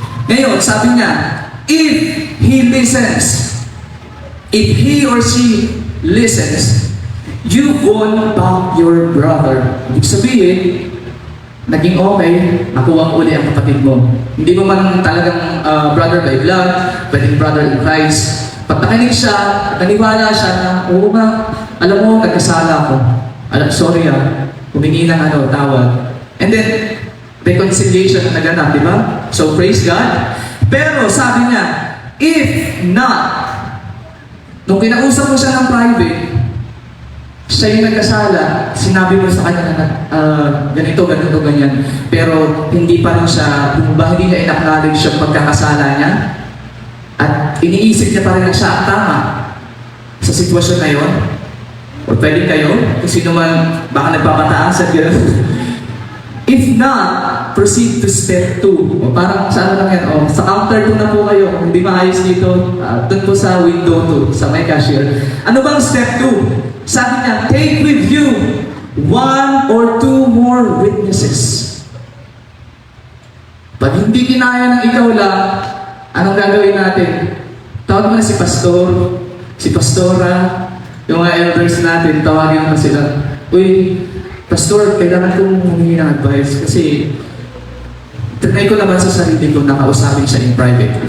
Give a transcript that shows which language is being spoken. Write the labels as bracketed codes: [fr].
[tl] Ngayon, sabi niya, [en] if he listens, if he or she listens, you won back your brother. [tl] Ibig sabihin, naging okay, nakuha mo uli ang kapatid mo. Hindi mo man talagang [en] brother by blood, [tl] pwedeng [en] brother in Christ. [tl] Pag nakinig siya, naniwala siya na, oo nga, alam mo, nagkasala ako. Sorry humingi ng tawad. [en] And then, reconciliation [tl] na naganap, di ba? [en] So, praise God. [tl] Pero, sabi niya, [en] if not, [tl] nung kinausap mo siya ng private, siya yung nagkasala, sinabi mo sa kanya na ganito, ganyan. Pero, hindi pa rin siya, hindi niya in-acknowledge yung pagkakasala niya. At iniisip niya pa rin na siya ang tama sa sitwasyon na yun. O pwede kayo, kung sino man, baka nagpapataas at gano'n. [en] If not, proceed to step 2. [tl] O parang sa ano lang yan, sa counter 2 na po kayo. Kung hindi maayos dito, doon po sa window 2, sa may cashier. Ano bang step 2? Sabi niya, [en] take with you 1 or 2 more witnesses. [tl] Pag hindi kinaya ng ikaw lang, anong gagawin natin? Tawag mo na si pastor, si pastora, yung mga elders natin, tawagin mo sila. Uy, Pastor, kailangan kong humingi ng advice kasi trinay ko naman sa sarili ko na kausapin siya [en] in private.